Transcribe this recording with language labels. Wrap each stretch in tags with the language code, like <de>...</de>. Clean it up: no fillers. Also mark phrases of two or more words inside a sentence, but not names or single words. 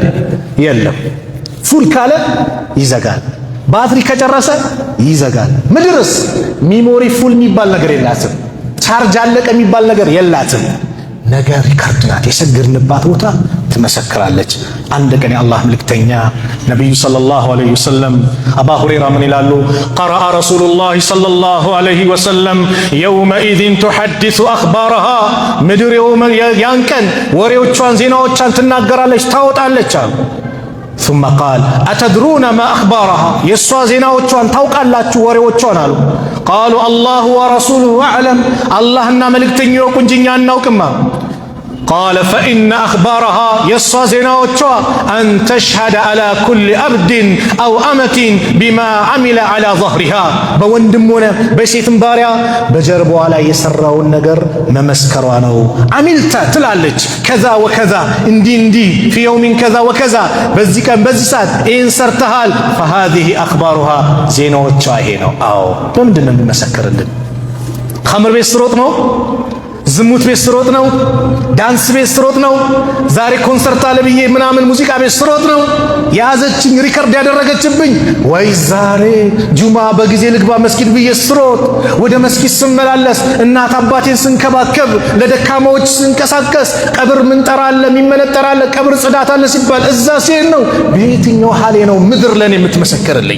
<am>የለም። ፉል ካለ ይዘጋል። ባትሪ ከጨረሰ ይዘጋል። ምድርስ ሚሞሪ ፉል የሚባል ነገር የላትም። ቻርጅ አለቀ የሚባል ነገር የላትም። ነገር ሪካርድ ናት። የሰገድንባት ቦታ ትመሰክራለች። አንድ ቀን የአላህ መልእክተኛ ነቢዩ</am> <ar>صلى الله عليه وسلم</ar> <am>አባ ሁረይራ ምን ይላሉ?</am> <ar>قرأ رسول الله صلى الله عليه وسلم يومئذ تحدث أخبارها።</ar> <am>ምድር ያን ቀን ወሬዎቿን ዜናዎቿን ትናገራለች ታወጣለች አሉ።</am> <ar>ثم قال أتدرون ما أخبارها</ar> <am>የሷ ዜናዎቿን ታውቃላችሁ ወሬዎቿን አሉ።</am> <ar>قالوا الله ورسوله أعلم</ar> <am>አላህና መልእክተኛው ያውቁ እንጂ እኛ አናውቅም።</am> <ar>قال فإن أخبارها</ar> <am>የሷ ዜናዎቿ</am> <ar>أن تشهد على كل عبد أو أمة بما عمل على ظهرها</ar> <am>በወንድም ሆነ በሴትም ባሪያ በጀርባዋ ላይ የሰራውን ነገር መመስከሯ ነው። አሚልተ ትላለች</am> <ar>كذا وكذا</ar> <am>እንዲህ</am> <ar>في يوم كذا وكذا</ar> <am>በዚህ ቀን በዚህ ሰዓት ይህን ሰርተሃል።</am> <ar>فهذه أخبارها</ar> <am>ዜናዎቿ ይሄ ነው። አዎ ለምንድን ነው የሚመሰክርልን? ኸምር ቤት ስሮጥ ነው? ዝሙት ቤት ስሮጥ ነው? ዳንስ ቤት ስሮጥ ነው? ዛሬ ኮንሰርት አለ ብዬ ምናምን ሙዚቃ ቤት ስሮጥ ነው የያዘችኝ ሪከርድ ያደረገችብኝ? ወይ ዛሬ ጁማ በጊዜ ልግባ መስጊድ ብዬ ስሮጥ፣ ወደ መስጊድ ስመላለስ፣ እናት አባቴን ስንከባከብ፣ ለደካማዎች ስንቀሳቀስ፣ ቀብር ምንጠራ አለ የሚመነጠር አለ ቀብር ጽዳት አለ ሲባል እዛ ሲሄድ ነው። በየትኛው ሐሌ ነው ምድር ለኔ የምትመሰክርልኝ?</am>